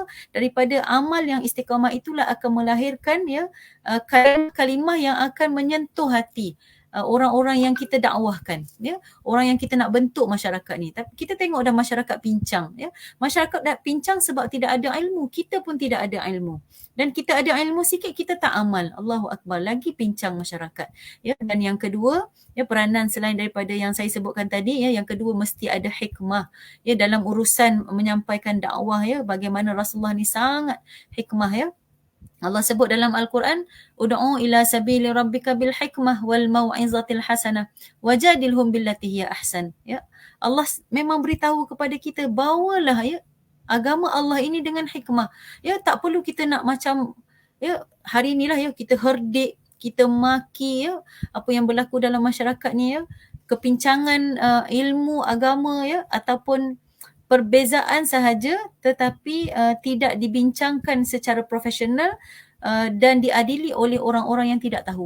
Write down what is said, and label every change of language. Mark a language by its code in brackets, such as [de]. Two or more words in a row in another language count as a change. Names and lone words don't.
[ms] Daripada amal yang istiqamah itulah akan melahirkan, ya, kalimah yang akan menyentuh hati orang-orang yang kita dakwahkan, ya, orang yang kita nak bentuk masyarakat ni. Tapi kita tengok dah masyarakat pincang, ya. Masyarakat dah pincang sebab tidak ada ilmu. Kita pun tidak ada ilmu. Dan kita ada ilmu sikit, kita tak amal. [ar] الله أكبر, [ms] lagi pincang masyarakat. Ya, dan yang kedua, ya, peranan selain daripada yang saya sebutkan tadi, ya, yang kedua mesti ada hikmah, ya, dalam urusan menyampaikan dakwah, ya. Bagaimana Rasulullah ni sangat hikmah, ya. Allah sebut dalam Al-Quran, [ar] ادع إلى سبيل ربك بالحكمة والموعظة الحسنة وجادلهم بالتي هي أحسن. [ms] Ya, Allah memang beritahu kepada kita, bawalah, ya, agama Allah ini dengan hikmah. Ya, tak perlu kita nak macam, ya, hari inilah, ya, kita herdik, kita maki, ya, apa yang berlaku dalam masyarakat ni, ya, kepincangan ilmu agama, ya, ataupun perbezaan sahaja tetapi tidak dibincangkan secara profesional dan diadili oleh orang-orang yang tidak tahu.